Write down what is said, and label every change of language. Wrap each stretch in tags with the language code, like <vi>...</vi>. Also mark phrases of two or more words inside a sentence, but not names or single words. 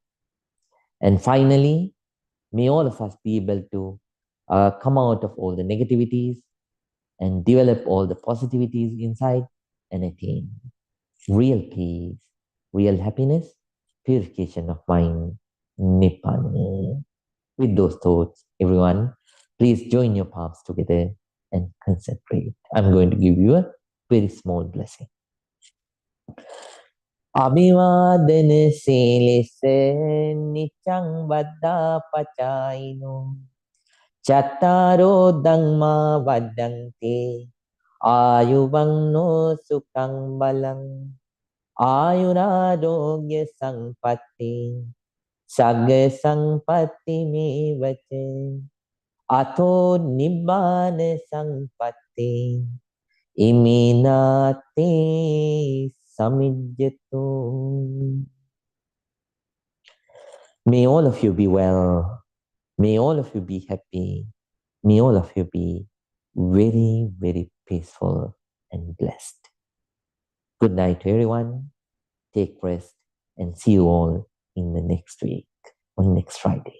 <en>And finally, may all of us be able to come out of all the negativities and develop all the positivities inside and attain real peace, real happiness, purification of mind, Nibbana. With those thoughts, everyone, please join your palms together and concentrate. I'm going to give you a very small blessing.</en> <pi>Abhivadana silise nichang vada pachaino chattaro dhamma vadante ayuvang no sukang balang ayurarogya sampatti sagga sampatti me vache ato nibbana sampatti iminati samijjato.</pi> <en>May all of you be well. May all of you be happy. May all of you be very, very peaceful and blessed. Good night to everyone. Take rest and see you all in the next week, on next Friday.</en>